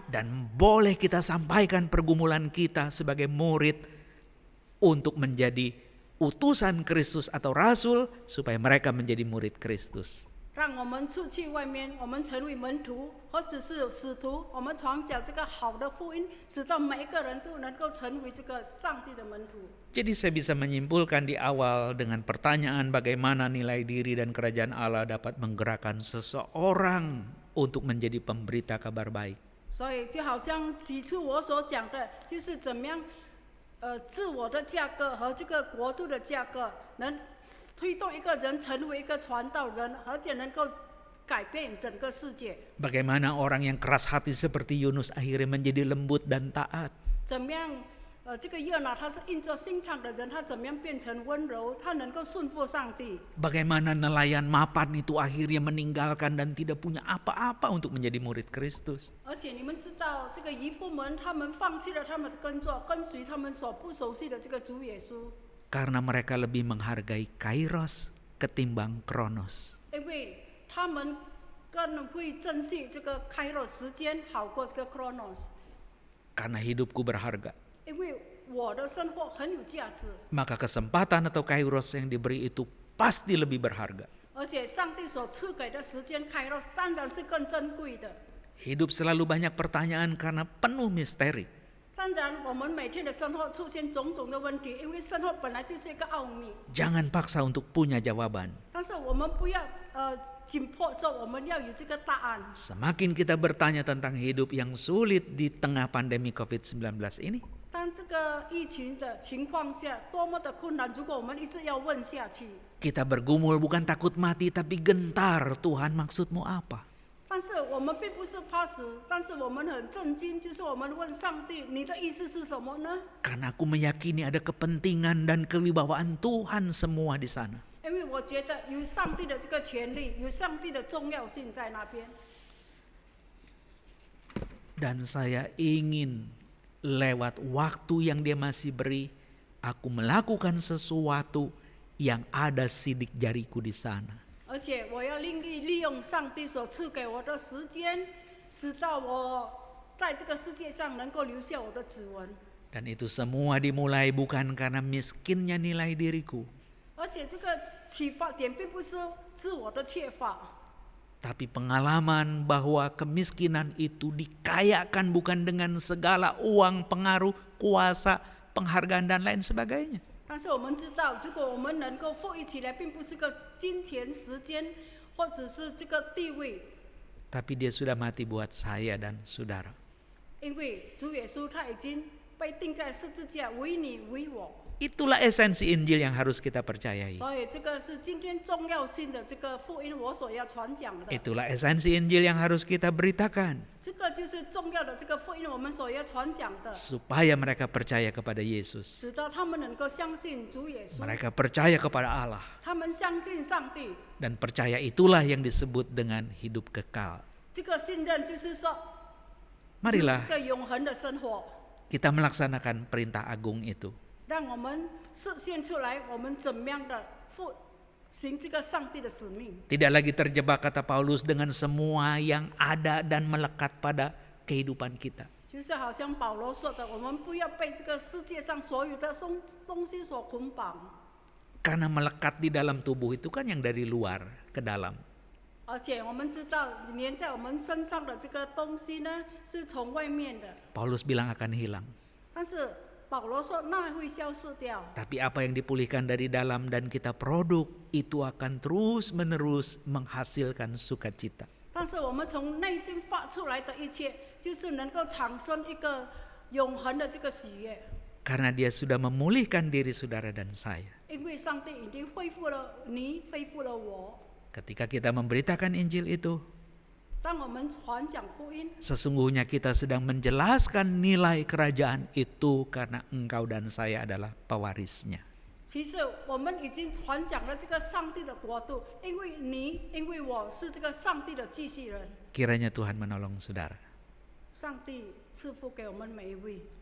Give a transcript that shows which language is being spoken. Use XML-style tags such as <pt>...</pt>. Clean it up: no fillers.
<id>Dan boleh kita sampaikan pergumulan kita sebagai murid untuk menjadi utusan Kristus atau rasul supaya mereka menjadi murid Kristus.</id> <zh>让我们出去外面，我们成为门徒，或者是使徒，我们传讲这个好的福音，使到每一个人都能够成为这个上帝的门徒。</zh> <id>Jadi saya bisa menyimpulkan di awal dengan pertanyaan bagaimana nilai diri dan kerajaan Allah dapat menggerakkan seseorang untuk menjadi pemberita kabar baik.</id> <zh>所以就好像起初我所讲的，就是怎么样，自我的价格和这个国度的价格，能推动一个人成为一个传道人，而且能够改变整个世界。</zh> <id>Bagaimana orang yang keras hati seperti Yunus akhirnya menjadi lembut dan taat.</id> <zh>怎么样？这个约拿他是硬着心肠的人，他怎么样变成温柔？他能够顺服上帝。</zh> <id>Bagaimana nelayan mapan itu akhirnya meninggalkan dan tidak punya apa-apa untuk menjadi murid Kristus.</id> <zh>而且你们知道，这个渔夫们他们放弃了他们的工作，跟随他们所不熟悉的这个主耶稣，</zh> <id>Karena mereka lebih menghargai kairos ketimbang kronos.</id> <zh>因为他们更会珍惜这个开罗时间，好过这个 chronos。</zh> <id>Karena hidupku berharga.</id> <zh>因为我的生活很有价值，</zh> <id>Maka kesempatan atau kairos yang diberi itu pasti lebih berharga.</id> <zh>而且上帝所赐给的时间开罗当然是更珍贵的。</zh> <id>Hidup selalu banyak pertanyaan karena penuh misteri.</id> <zh>当然，我们每天的生活出现种种的问题，因为生活本来就是一个奥秘。</zh> <id>Jangan paksa untuk punya jawaban.</id> <zh>但是我们不要紧迫着，我们要有这个答案。</zh> <id>Semakin kita bertanya tentang hidup yang sulit di tengah pandemi COVID-19 ini,</id> <zh>当这个疫情的情况下，多么的困难！如果我们一直要问下去，</zh> <id>kita bergumul bukan takut mati tapi gentar. Tuhan, maksudmu apa?</id> <zh>但是我们并不是怕死，但是我们很震惊，就是我们问上帝：“你的意思是什么呢？”</zh> <id>Karena aku meyakini ada kepentingan dan kewibawaan Tuhan semua di sana.</id> <zh>因为我觉得有上帝的这个权利，有上帝的重要性在那边。</zh> <id>Dan saya ingin lewat waktu yang dia masih beri, aku melakukan sesuatu yang ada sidik jariku di sana.</id> <zh>而且我要利用上帝所赐给我的时间，使到我在这个世界上能够留下我的指纹。</zh> <id>Dan itu semua dimulai bukan karena miskinnya nilai diriku,</id> <zh>而且这个启发点并不是自我的缺乏，</zh> <id>tapi pengalaman bahwa kemiskinan itu dikayakan bukan dengan segala uang, pengaruh, kuasa, penghargaan dan lain sebagainya.</id> <zh>但是我们知道，如果我们能够富裕起来，并不是个金钱、时间，或者是这个地位，</zh> <id>Tapi dia sudah mati buat saya dan saudara.</id> <zh>因为主耶稣他已经被钉在十字架，为你为我。</zh> <id>Itulah esensi Injil yang harus kita percayai.</id> <zh>所以这个是今天重要性的这个福音，我所要传讲的。</zh> <id>Itulah esensi Injil yang harus kita beritakan.</id> <zh>这个就是重要的这个福音，我们所要传讲的，</zh> <id>Supaya mereka percaya kepada Yesus.</id> <zh>使得他们能够相信主耶稣，</zh> <id>Mereka percaya kepada Allah.</id> <zh>他们相信上帝。</zh> <id>Dan percaya itulah yang disebut dengan hidup kekal.</id> <zh>这个信任就是说，</zh> <id>Marilah</id> <zh>这个永恒的生活，</zh> <id>kita melaksanakan perintah agung itu.</id> <zh>让我们实现出来，我们怎么样的行这个上帝的使命。</zh> <id>Tidak lagi terjebak kata Paulus dengan semua yang ada dan melekat pada kehidupan kita.</id> <zh>就是好像保罗说的，我们不要被这个世界上所有的东西所捆绑。</zh> <id>Karena melekat di dalam tubuh itu kan yang dari luar ke dalam.</id> <zh>而且我们知道，粘在我们身上的这个东西呢，是从外面的，</zh> <id>Paulus bilang akan hilang.</id> <zh>但是保罗说那会消失掉，</zh> <id>Tapi apa yang dipulihkan dari dalam dan kita produk itu akan terus-menerus menghasilkan sukacita.</id> <zh>但是我们从内心发出来的一切，就是能够产生一个永恒的这个喜悦。</zh> <id>Karena dia sudah memulihkan diri saudara dan saya.</id> <zh>因为上帝已经恢复了你，恢复了我。</zh> <id>Ketika kita memberitakan Injil itu,</id> <zh>当我们传讲福音，</zh> <id>sesungguhnya kita sedang menjelaskan nilai kerajaan itu karena engkau dan saya adalah pewarisnya.</id> <zh>其实我们已经传讲了这个上帝的国度，因为你，因为我是这个上帝的继续人。</zh> <id>Kiranya Tuhan menolong saudara.</id> <zh>上帝赐福给我们每一位，</zh>